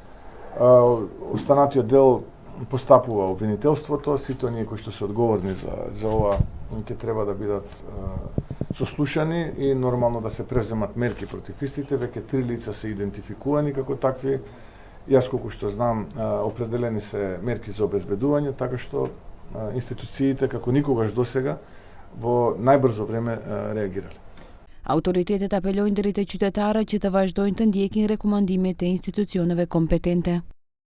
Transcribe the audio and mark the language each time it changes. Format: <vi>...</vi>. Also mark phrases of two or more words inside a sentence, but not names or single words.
<mk>Останатиот дел постапува обвинителството, сите оние кои што се одговорни за ова ќе треба да бидат сослушани и нормално да се превземат мерки против истите. Веќе 3 лица се идентификувани како такви. Јас колку што знам, определени се мерки за обезбедување, така што институциите како никогаш досега во најбрзо време реагирале.</mk> <sq>Autoritetet apelojnë drejt e qytetarëve që të vazhdojnë të ndjekin rekomandimet e institucioneve kompetente.</sq>